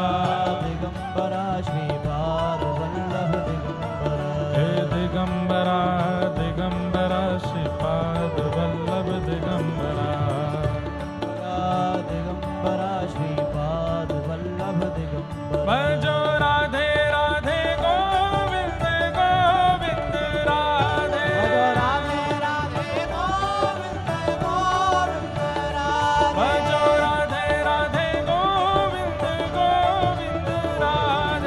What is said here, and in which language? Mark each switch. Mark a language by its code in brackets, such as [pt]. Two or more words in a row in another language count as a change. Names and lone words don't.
[mr] दिगंबरा श्रीपाद वल्लभ दिगंबरा हे दिगंबरा दिगंबरा श्रीपाद वल्लभ दिगंबरा दिगंबरा श्रीपाद वल्लभ दिगंबरा [hi] भजो राधे राधे गोविंद गोविंद राधे राधे राधे गोविंद गोविंद राधे भजो राधे राधे गोविंद गोविंद राधे